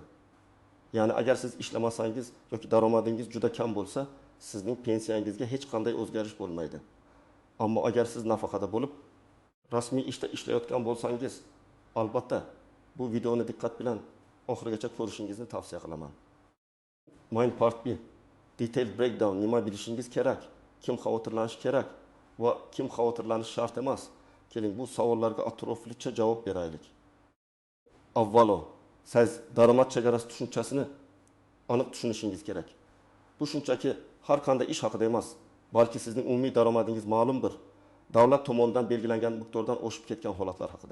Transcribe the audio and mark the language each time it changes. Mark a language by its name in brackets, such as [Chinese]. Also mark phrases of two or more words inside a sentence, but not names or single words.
[Uzbek] Ya'ni agar siz ishlamasangiz yoki daromadingiz juda kam bo'lsa, sizning pensiyangizga hech qanday o'zgarish bo'lmaydi. Ammo agar siz nafaqada bo'lib, rasmiy ishda ishlayotgan bo'lsangiz, albatta bu videoni diqqat bilan oxirigacha ko'rishingizni tavsiya qilaman. [English] Main part 1. Detail breakdown, [Uzbek] nima bilishingiz kerak, kim xavotirlanishi kerak va kim xavotirlanishi shart emas. Keling, bu savollarga atroflicha javob beraylik. Avvalo, siz daromad chegarasi tushunchasini aniq tushunishingiz kerak. Bu shunchaki har qanday ish haqida emas, balki sizning umumiy daromadingiz ma'lum bir davlat tomonidan belgilangan miqdordan oshib ketgan holatlar haqida.